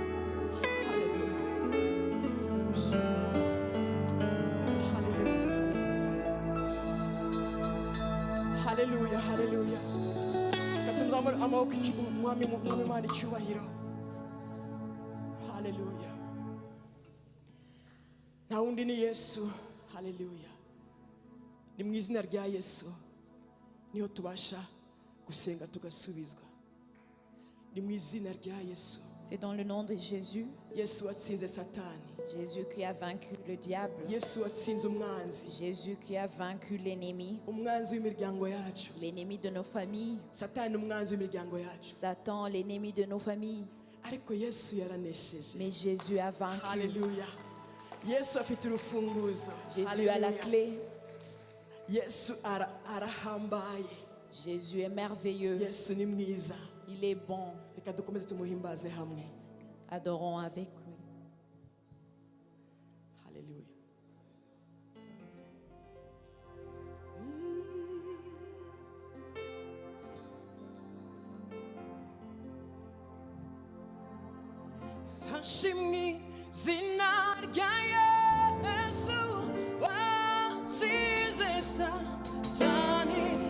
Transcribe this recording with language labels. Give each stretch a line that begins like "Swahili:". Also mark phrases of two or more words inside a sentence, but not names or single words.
Kinyarwanda: haleluya haleluya katumzamura amaboko mwami mwami cyubahiro haleluya nta wundi ni Yesu haleluya ni mu izina rya Yesu niho tubasha gusenga tugasubizwa ni mu izina rya Yesu.
French: C'est dans le nom de Jésus.
Kinyarwanda: Yesu watsinze satani.
French: Jésus qui a vaincu le diable.
Kinyarwanda: Yesu watsinze umwanzi.
French: Jésus qui a vaincu l'ennemi.
Kinyarwanda: Umwanzi w'imiryango yacu.
French: L'ennemi de nos familles.
Kinyarwanda: Satani umwanzi w'imiryango yacu.
French: Satan l'ennemi de nos familles.
Kinyarwanda: Ariko Yesu yaranesheje.
French: Mais Jésus a vaincu.
Kinyarwanda: Haleluya. Yesu afite urufunguzo.
French: Jésus a la clé.
Kinyarwanda: Yesu arahambaye.
French: Jésus est merveilleux.
Kinyarwanda: Yesu ni mwiza.
French: Il est bon.
Kinyarwanda: Reka dukomeze tumuhimbaze hamwe.
French: Adorons avec lui.
Kinyarwanda: Haleluya. Hashimwe zina rya Yesu wasize satani.